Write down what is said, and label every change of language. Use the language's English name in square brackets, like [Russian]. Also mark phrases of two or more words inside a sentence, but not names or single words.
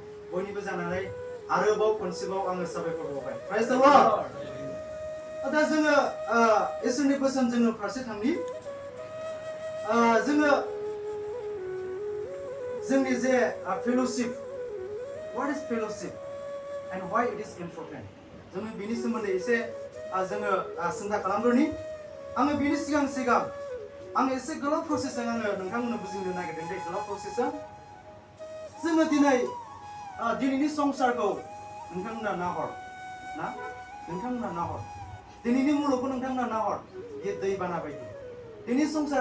[Bodo] बयनिबो जानानै आरोबाव खनसेबाव आङो साबायखर बावबाय। [English] Praise the Lord. [Bodo] दा जोङो इसोरनि बोसोन जोङो फारसे थांनि जोङो जोंनि जे फेल'शिप [English] what is fellowship and why it is important [Bodo] जोङो बिनि सोमोन्दै एसे जोङो सिन्था खालामग्रोनि आङो बिनि सिगां आङो एसे गोलाव प्रसेसजों आङो नोंथांमोननो बुजिनो नागिरदों बे गोलाव प्रसेसजों जोङो दिनैनि संसारखौ नोंथांमोना नाहर ना नोंथांमोना नाहर दिनैनि मुलुगखौ नोंथांमोना नाहर बे दैबाना बायदि दिनै संसारा